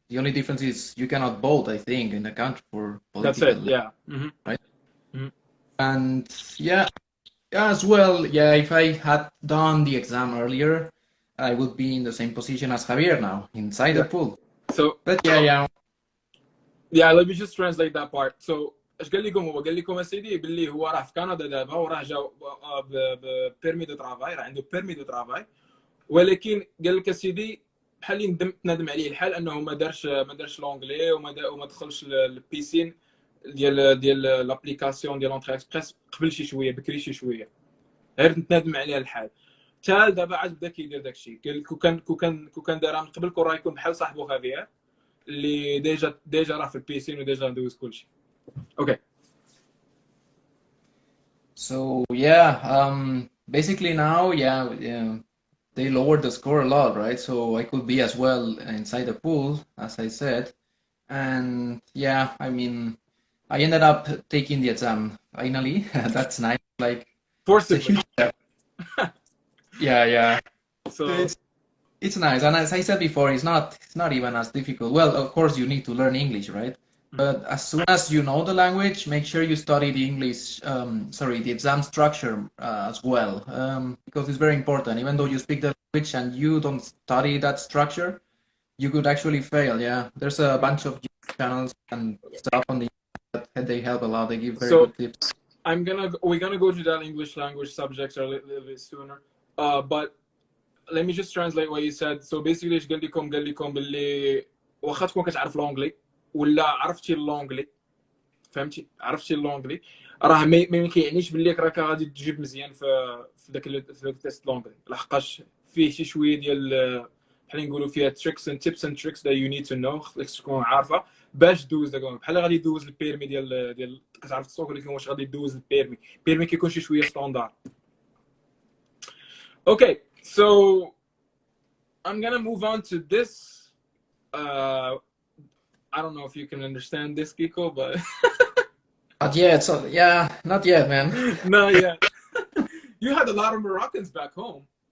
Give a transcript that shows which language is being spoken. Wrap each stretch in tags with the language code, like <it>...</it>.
<en>The only difference is you cannot vote, I think, in the country for political. That's it, yeah. Mm-hmm. Right? Mm-hmm. And yeah, as well, yeah, if I had done the exam earlier, I would be in the same position as Javier now, inside the pool. So, but yeah, let me just translate that part.</en> <ar>So, اش قال لكم؟ هو قال لكم اسيدي باللي هو راه في كندا دابا وراه جا بيرمي دو ترافاي، راه عنده بيرمي دو ترافاي، ولكن قال لك اسيدي بحال اللي ندم عليه الحال انه ما دارش لونجلي وما دخلش البيسين ديال لابليكاسيون ديال لونتري اكسبريس قبل شي شويه، بكري شي شويه، غير نتندم عليها الحال. تال دابا عاد بدا كيدير داكشي. قال لك كون كان دارها من قبل كون راه يكون بحال صاحبو خافير اللي ديجا راه في البيسين وديجا ندوز كلشي.</ar> <en>Okay. So yeah, basically now, they lowered the score a lot, right? So I could be as well inside the pool, as I said, and yeah, I mean, I ended up taking the exam finally. That's nice. Like, forcibly. It's a huge step. Yeah. So it's nice, and as I said before, it's not even as difficult. Well, of course, you need to learn English, right? But as soon as you know the language, make sure you study the English, the exam structure as well, because it's very important. Even though you speak the language and you don't study that structure, you could actually fail. Yeah, there's a bunch of YouTube channels and stuff on the internet that they help a lot. They give very good tips. We're gonna go to that English language subjects a little bit sooner. But let me just translate what you said. So basically</en> <ar>ايش قال لكم باللي واخا تكون كتعرف لونجلي ولا عرفتي اللونجلي، فهمتي، عرفتي اللونجلي، راه ما كيعنيش باللي راك غادي تجيب مزيان في ذاك التيست لونجلي، لحقاش فيه شي شويه ديال بحال نقولوا فيها تريكس اند تيبس اند تريكس</ar> <en>that you need to know،</en> <ar>خصك تكون عارفه باش دوز داك، بحال غادي دوز البيرمي ديال كتعرف تسوق، ولكن واش غادي دوز البيرمي كيكون شي شويه ستاندار.</ar> <en>Okay, so I'm gonna move on to this. I don't know if you can understand this, Kiko, but Not yet. So yeah, not yet, man. no, yeah. You had a lot of Moroccans back home.</en>